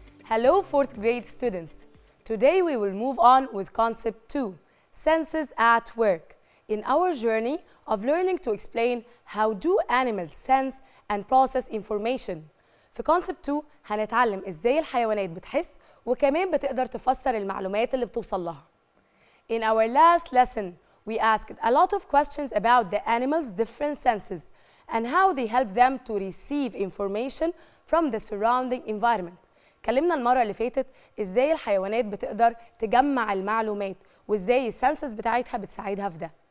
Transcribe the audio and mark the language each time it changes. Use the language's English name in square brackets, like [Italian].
[English] Hello 4th grade students. Today we will move on with concept 2, senses at work, in our journey of learning to explain how do animals sense and process information. [Arabic] في concept 2 هنتعلم ازاي الحيوانات بتحس وكمان بتقدر تفسر المعلومات اللي بتوصل لها. [English] In our last lesson, we asked a lot of questions about the animals' different senses and how they help them to receive information from the surrounding environment. [Arabic] اتكلمنا المرة اللي فاتت ازاي الحيوانات بتقدر تجمع المعلومات وازاي السنسز بتاعتها بتساعدها في ده.